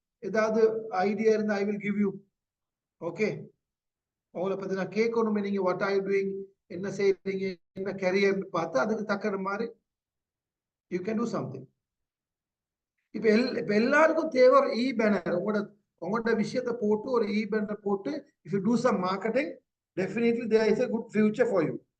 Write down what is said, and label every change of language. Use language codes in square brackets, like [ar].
[ta] ஏதாவது ஐடியா இருந்தா [en] I will give you. Okay. [ta] உங்களை பத்தி நான் கேட்கணுமே, நீங்க [en] what are you doing, [ta] என்ன செய்றீங்க, என்ன கரியர் பார்த்து அதுக்கு தக்கன மாதிரி [en] you can do something. [ta] இப்ப எல்லாருக்கும் தேவை ஒரு பேனர். உங்களோட விஷயத்தை போட்டு ஒரு பேனர் போட்டு [en] if you do some marketing, definitely there is a good future for you.